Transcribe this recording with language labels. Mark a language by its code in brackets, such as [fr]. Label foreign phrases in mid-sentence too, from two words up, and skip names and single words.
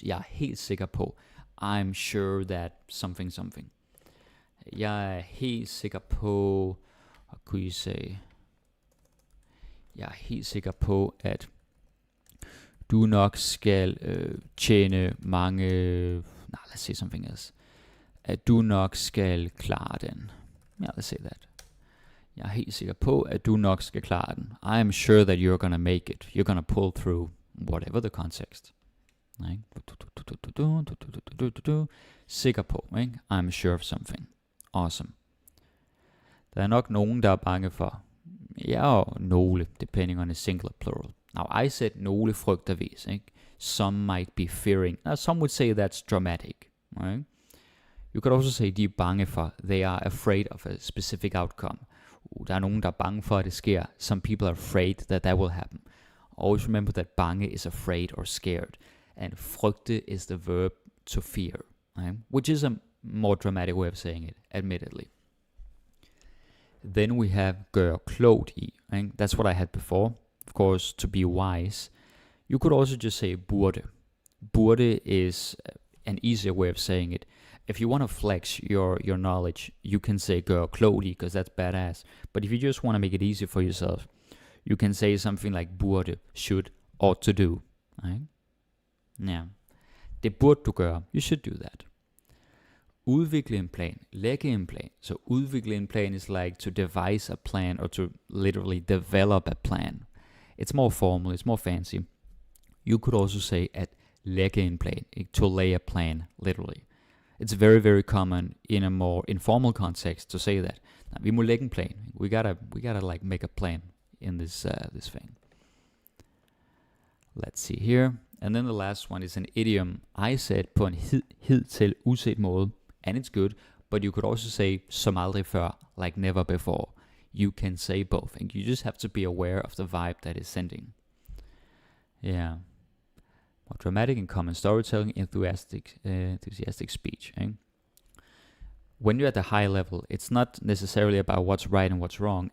[da] Jeg er helt sikker på. [en] I'm sure that something something. [da] Jeg er helt sikker på, [en] what could you say? [da] Jeg er helt sikker på, at du nok skal tjene mange... [en] Nah, let's say something else. [da] At du nok skal klare den. [en] Yeah, let's say that. [da] Jeg er helt sikker på, at du nok skal klare den. [en] I am sure that you're gonna make it. You're gonna pull through, whatever the context. Right? [da] Sikker på, ikke? [en] I'm sure of something. Awesome. [da] Der er nok nogen, der er bange for. Ja, og nogle, [en] depending on a singular plural. Now, I said [da] nogle frygter vis, ikke? [en] Some might be fearing. Now, some would say that's dramatic, right? You could also say, [da] de er bange for. [en] They are afraid of a specific outcome. [da] Der er nogen, der er bange for, at det sker. [en] Some people are afraid that that will happen. Always remember that bange is afraid or scared. And frygte is the verb to fear, right? Which is a more dramatic way of saying it, admittedly. [da] Then we have gør klogt i. [en] Right? That's what I had before. Of course, to be wise. You could also just say burde. Burde is an easier way of saying it. If you want to flex your knowledge, you can say [da] gør klogt i, [en] because that's badass. But if you just want to make it easier for yourself, you can say something like burde, should, ought to do. Right? Yeah. [da] Det burde du gøre. [en] You should do that. [da] Udvikle en plan. Lægge en plan. [en] So [da] udvikle en plan [en] is like to devise a plan or to literally develop a plan. It's more formal, it's more fancy. You could also say [da] at lægge en plan, [en] to lay a plan, literally. It's very, very common in a more informal context to say that. [da] Vi må lægge en plan. [en] We gotta like make a plan in this thing. Let's see here. And then the last one is an idiom. I said [da] på en hidtil uset måde, [en] and it's good, but you could also say [da] som aldrig før, [en] like never before. You can say both, and you just have to be aware of the vibe that is sending. Yeah. More dramatic and common storytelling, enthusiastic speech. Eh? When you're at the high level, it's not necessarily about what's right and what's wrong.